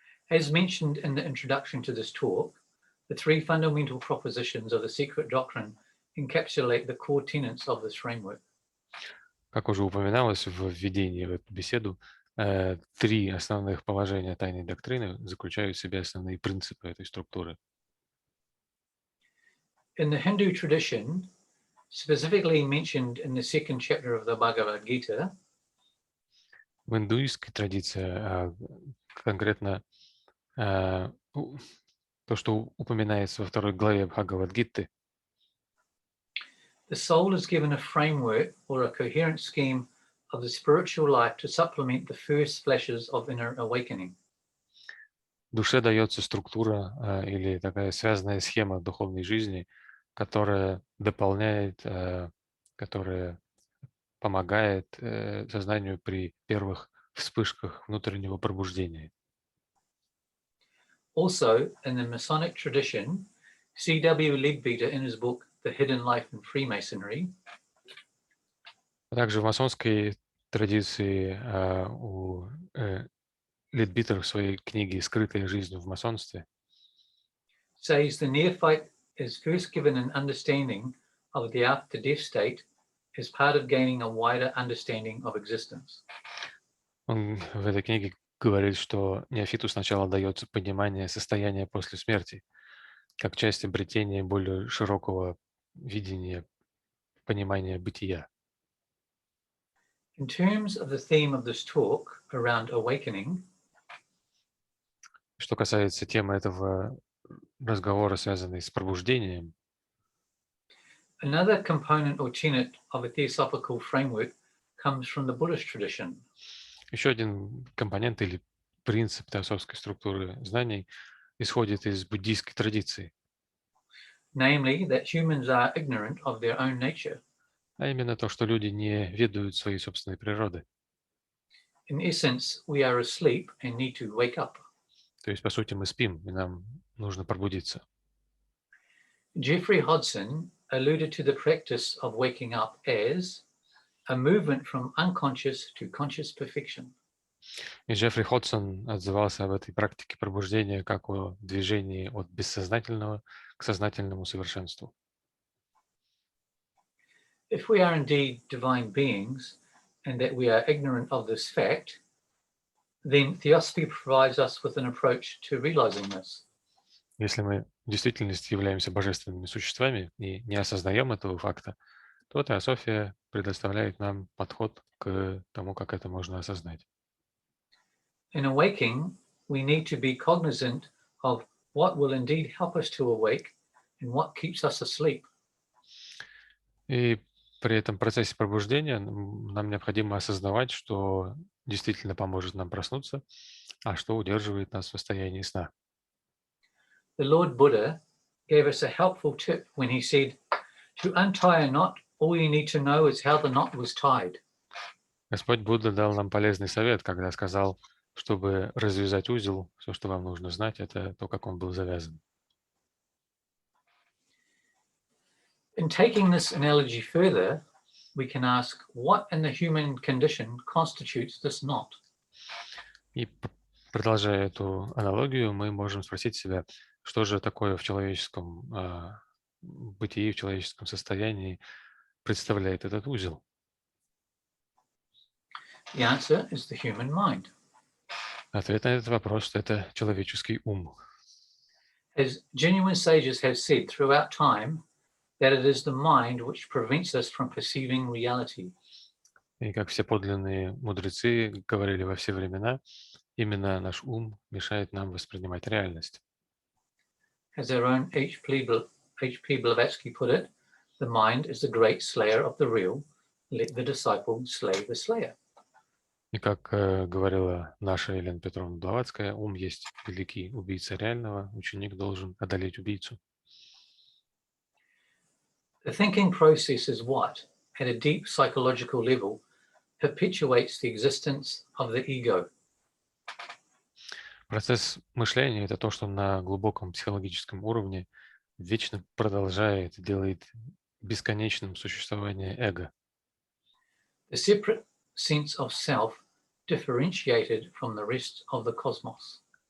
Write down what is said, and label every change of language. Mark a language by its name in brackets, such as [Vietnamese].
[English] As mentioned in the introduction to this talk, the three fundamental propositions of the secret doctrine encapsulate the core tenets of this framework. [Russian] Как уже упоминалось в введении в эту беседу, три основных положения тайной доктрины заключают в себе основные принципы этой структуры. [English] In the Hindu tradition, specifically mentioned in the second chapter of the Bhagavad Gita, [Russian] в индуистской традиции, конкретно то, что упоминается во второй главе Бхагавад-гиты, [English] the soul is given a framework or a coherent scheme of the spiritual life to supplement the first flashes of inner awakening. [Russian] Душе дается структура или такая связанная схема духовной жизни, которая дополняет, которая помогает сознанию при первых вспышках внутреннего пробуждения. [English] Also, in the Masonic tradition, C.W. Leadbeater in his book The Hidden Life in Freemasonry [Russian] Также в масонской традиции у Лидбитер в своей книге «Скрытая жизнь в масонстве» [English] says the neophyte is first given an understanding of the after-death state as part of gaining a wider understanding of existence. [Russian] Он в этой книге говорит, что неофиту сначала дается понимание состояния после смерти, как часть обретения более широкого видения, понимания бытия. [English] In terms of the theme of this talk around awakening, [Russian] Что касается темы этого разговора, связанной с пробуждением, [English] another component or tenet of a theosophical framework comes from the Buddhist tradition. [Russian] еще один компонент или принцип теософской структуры знаний исходит из буддийской традиции, [English] Namely, that humans are ignorant of their own nature. [Russian] а именно то, что люди не ведают своей собственной природы. [English] In essence, we are asleep and need to wake up. [Russian] То есть, по сути, мы спим, и нам нужно пробудиться. [English] Jeffrey Hodson alluded to the practice of waking up as a movement from unconscious to conscious perfection. [Russian] И Джеффри Ходсон отзывался об этой практике пробуждения как о движении от бессознательного к сознательному совершенству. [English] If we are indeed divine beings and that we are ignorant of this fact, then Theosophy provides us with an approach to realizing this. [Russian] Если мы в действительности являемся божественными существами и не осознаем этого факта, то Теософия предоставляет нам подход к тому, как это можно осознать. [English] In awaking, we need to be cognizant of what will indeed help us to awake and what keeps us asleep. [Russian] И при этом процессе пробуждения нам необходимо осознавать, что действительно поможет нам проснуться, а что удерживает нас в состоянии сна. [English] The Lord Buddha gave us a helpful tip when he said, to untie a knot, all you need to know is how the knot was tied. [Russian] Господь Будда дал нам полезный совет, когда сказал, чтобы развязать узел, все, что вам нужно знать, это то, как он был завязан. [English] In taking this analogy further, we can ask what in the human condition constitutes this knot? [Russian] И продолжая эту аналогию, мы можем спросить себя, что же такое в человеческом бытии, в человеческом состоянии представляет этот узел? [English] The answer is the human mind. [Russian] Ответ на этот вопрос, что это человеческий ум. [English] As genuine sages have said throughout time, that it is the mind which prevents us from perceiving reality. [Russian] И как все подлинные мудрецы говорили во все времена, именно наш ум мешает нам воспринимать реальность. [English] As our own H.P. Blavatsky put it, the mind is the great slayer of the real. Let the disciple slay the slayer. [Russian] И как говорила наша Елена Петровна Блаватская, ум есть великий убийца реального, ученик должен одолеть убийцу. [English] The thinking process is what, at a deep psychological level, perpetuates the existence of the ego. [Russian] Процесс мышления — это то, что на глубоком психологическом уровне вечно продолжает, делает бесконечным существование эго. [English] The separate sense of self differentiated from the rest of the cosmos.